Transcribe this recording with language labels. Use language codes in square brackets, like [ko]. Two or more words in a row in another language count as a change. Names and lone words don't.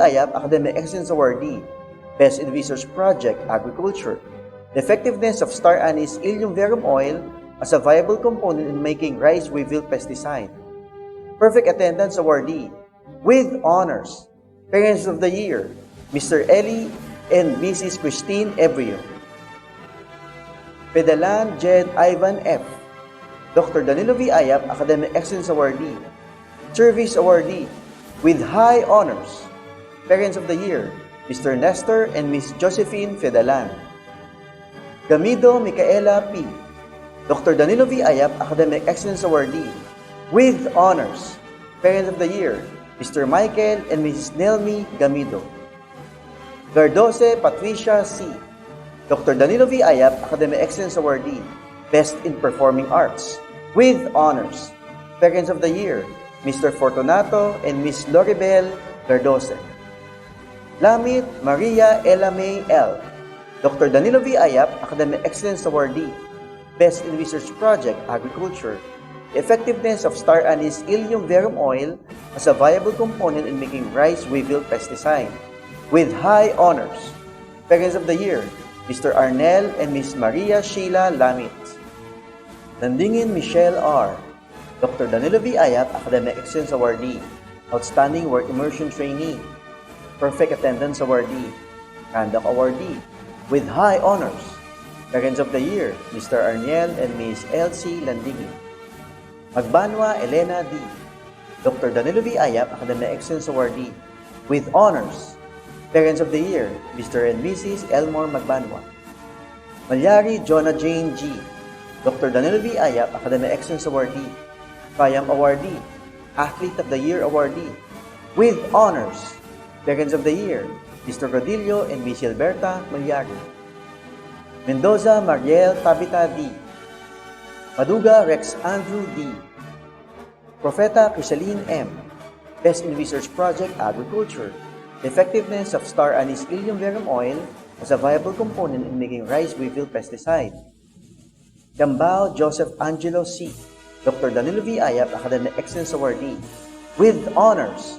[en] Ayap, Academic Excellence Awardee, Best in Research Project Agriculture, the effectiveness of star anise ilium verum oil as a viable component in making rice weevil pesticide. Perfect Attendance Awardee, with honors. Parents of the Year, Mr. Ellie and Mrs. Christine Ebrio. Pedalan Jed Ivan F. Dr. Danilo V. Ayap, Academic Excellence Awardee, Service Awardee, with high honors. Parents of the Year, Mr. Nestor and Miss Josephine Fedalan. Gamido Micaela P. Dr. Danilo V. Ayap, Academic Excellence Awardee, with honors. Parents of the Year, Mr. Michael and Mrs. Nelmi Gamido. Gardose Patricia C. Dr. Danilo V. Ayap, Academic Excellence Awardee, Best in Performing Arts, with honors. Parents of the Year, Mr. Fortunato and Miss Loribel Gardose. Lamit Maria Ella May L. Dr. Danilo V. Ayap, Academic Excellence Awardee, Best in Research Project Agriculture, the effectiveness of star anise ilium verum oil as a viable component in making rice weevil pesticide, with high honors. Parents of the Year, Mr. Arnel and Miss Maria Sheila Lamit. Landingin Michelle R. Dr. Danilo V. Ayap, Academic Excellence Awardee, Outstanding Work Immersion Trainee, Perfect Attendance Awardee, Conduct Awardee, with high honors. Parents of the Year, Mr. Arniel and Miss Elsie Landingin. Magbanwa Elena D. Dr. Danilo V. Ayap, Academic Excellence Awardee, with honors. Parents of the Year, Mr. and Mrs. Elmore Magbanwa. Malyari Jonah Jane G. Dr. Danilo V. Ayap, Academic Excellence Awardee, Triumph Awardee, Athlete of the Year Awardee, with honors. Parents of the Year, Mr. Rodillo and Miss Alberta Malyari. Mendoza Mariel Tabita D. Maduga Rex Andrew D. Profeta Crisaline M. Best in Research Project Agriculture, the effectiveness of star anise ilium verum oil as a viable component in making rice weevil pesticide. Gambao Joseph Angelo C. Dr. Danilo V. Ayap, Academic Excellence Awardee, with honors.